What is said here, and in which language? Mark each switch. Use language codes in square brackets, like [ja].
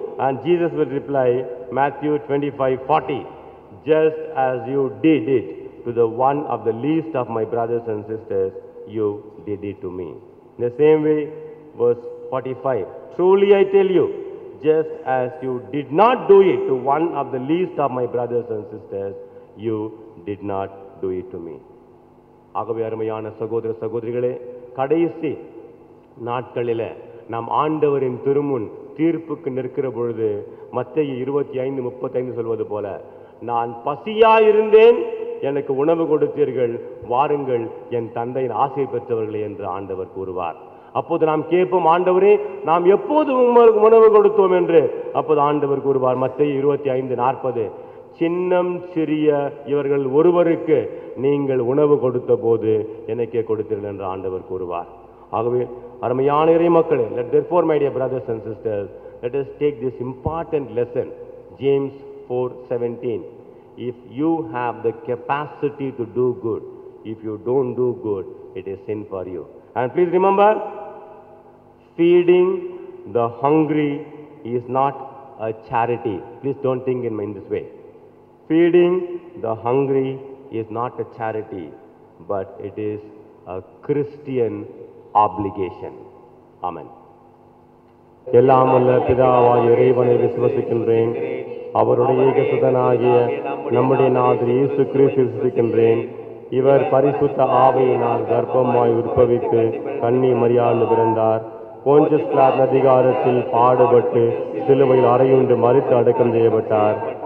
[en] And Jesus will reply, Matthew 25:40, just as you did it to the one of the least of my brothers and sisters, you did it to me. In the same way, verse 45, truly I tell you, just as you did not do it to one of the least of my brothers and sisters, you did not do it to me. [ta] ஆகவே அருமையான சகோதர சகோதரிகளே, கடைசி நாட்களிலே நாம் ஆண்டவரின் திருமுன் தீர்ப்புக்கு நிற்கிற பொழுது மத்தேயு 25:35 சொல்வது போல, நான் பசியாயிருந்தேன், எனக்கு உணவு கொடுத்தீர்கள், வாருங்கள் என் தந்தையின் ஆசை பெற்றவர்களே என்று ஆண்டவர் கூறுவார். அப்போது நாம் கேட்போம், ஆண்டவரே நாம் எப்போது உங்களுக்கு உணவு கொடுத்தோம் என்று. அப்போது ஆண்டவர் கூறுவார் மத்தேயு 25:40, சின்னம் சிறிய இவர்கள் ஒருவருக்கு நீங்கள் உணவு கொடுத்த போது எனக்கே கொடுத்தீர்கள் என்று ஆண்டவர் கூறுவார். ஆகவே அருமையான இறை மக்களே, [en] therefore my dear brothers and sisters, let us take this important lesson. James 4:17, if you have the capacity to do good, if you don't do good, it is sin for you. And please remember, feeding the hungry is not a charity. Please don't think in this way. Feeding the hungry is not a charity, but it is a Christian obligation. Amen. [ta] எல்லாம் வல்ல பிதாவாகிய இறைவனை விசுவசிக்கின்றேன், அவருடைய ஏகசுதனாகிய நம்முடைய நாதர் இயேசு கிறிஸ்து விசுவசிக்கின்றேன். இவர் பரிசுத்த ஆவியினால் கர்ப்பமாய் உற்பவித்து கன்னி மரியாள் பிறந்தார். போஞ்சஸ் பிலாத்தின் அதிகாரத்தில் பாடுபட்டு சிலுவையில் அறையுண்டு மரித்து அடக்கம் செய்யப்பட்டார்.